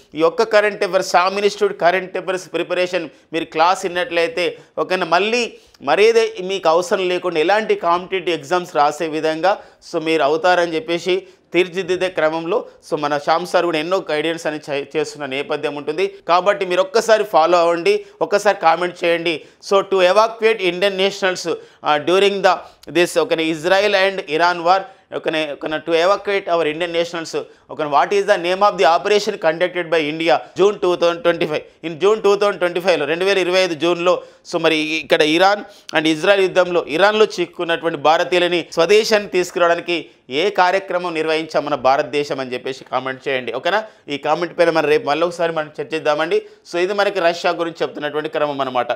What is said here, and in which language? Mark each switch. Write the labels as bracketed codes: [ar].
[te] ఈ ఒక్క current affairs Sam institute current affairs preparation మీరు క్లాస్ విన్నట్లయితే ఓకేనా, మరేదే మీకు అవసరం లేకుండా ఎలాంటి కాంపిటేటివ్ ఎగ్జామ్స్ రాసే విధంగా మీరు అవుతారని చెప్పేసి తీర్చిదిద్దే క్రమంలో మన శ్యామ్ సార్ కూడా ఎన్నో గైడెన్స్ అని చేస్తున్న నేపథ్యం ఉంటుంది. కాబట్టి మీరు ఒక్కసారి ఫాలో అవ్వండి, ఒక్కసారి కామెంట్ చేయండి. [en] To evacuate Indian nationals during this Israel and Iran war, to evacuate our Indian nationals, what is the name of the operation conducted by India June 2025? [te] In June 2025లో 2025 జూన్లో మరి ఇక్కడ ఇరాన్ అండ్ ఇజ్రాయెల్ యుద్ధంలో ఇరాన్లో చిక్కున్నటువంటి భారతీయులని స్వదేశాన్ని తీసుకురావడానికి ఏ కార్యక్రమం నిర్వహించాం మన భారతదేశం అని చెప్పేసి కామెంట్ చేయండి. ఓకేనా? ఈ కామెంట్ పైన మనం రేపు మళ్ళీ ఒకసారి మనం చర్చిద్దామండి. ఇది మనకి రష్యా గురించి చెప్తున్నటువంటి క్రమం అనమాట.